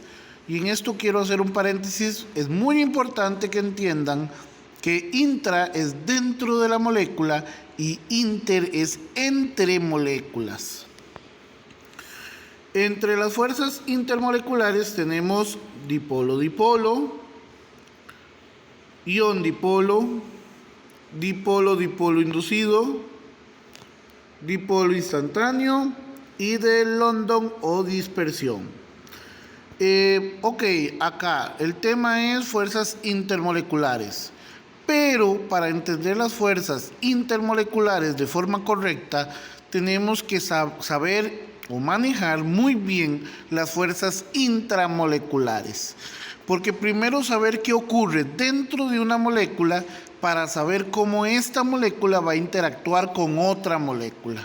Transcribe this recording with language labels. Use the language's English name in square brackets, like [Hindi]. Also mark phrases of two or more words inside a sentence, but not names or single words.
[Spanish] Y en esto quiero hacer un paréntesis. Es muy importante que entiendan que intra es dentro de la molécula y inter es entre moléculas. Entre las fuerzas intermoleculares tenemos dipolo-dipolo, ion-dipolo, dipolo-dipolo inducido, dipolo instantáneo y de London o dispersión. Acá el tema es fuerzas intermoleculares, pero para entender las fuerzas intermoleculares de forma correcta tenemos que saber o manejar muy bien las fuerzas intramoleculares, porque primero saber qué ocurre dentro de una molécula para saber cómo esta molécula va a interactuar con otra molécula.